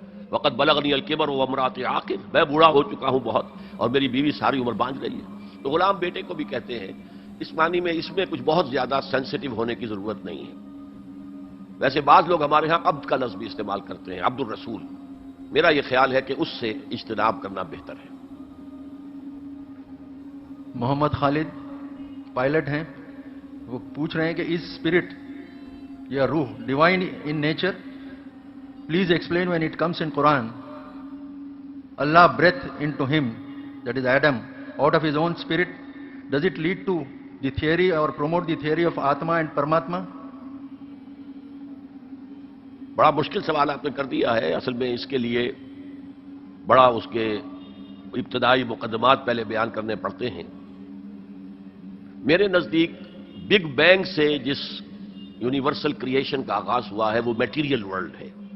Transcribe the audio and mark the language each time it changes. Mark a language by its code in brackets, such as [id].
[ar] وقت بلغنی الکبر وامرأتی عاقر، [ur] میں بوڑھا ہو چکا ہوں بہت اور میری بیوی ساری عمر باندھ رہی ہے۔ تو غلام بیٹے کو بھی کہتے ہیں، اس معنی میں اس میں کچھ بہت زیادہ سینسٹیو ہونے کی ضرورت نہیں ہے۔ ویسے بعض لوگ ہمارے ہاں عبد کا لفظ بھی استعمال کرتے ہیں، عبد الرسول، میرا یہ خیال ہے کہ اس سے اجتناب کرنا بہتر ہے۔ [en] Muhammad Khalid [ur] پائلٹ ہیں، وہ پوچھ رہے ہیں کہ [en] Is spirit یا روح divine in nature? Please explain when it comes in Quran Allah breath into him, that is Adam, out of his own spirit, does it lead to the theory or promote the theory of Atma and Paramatma? [ur] بڑا مشکل سوال آپ نے کر دیا ہے، اصل میں اس کے لیے بڑا اس کے ابتدائی مقدمات پہلے بیان کرنے پڑتے ہیں۔ میرے نزدیک بگ بینگ سے جس یونیورسل کریشن کا آغاز ہوا ہے وہ میٹیریل ورلڈ ہے۔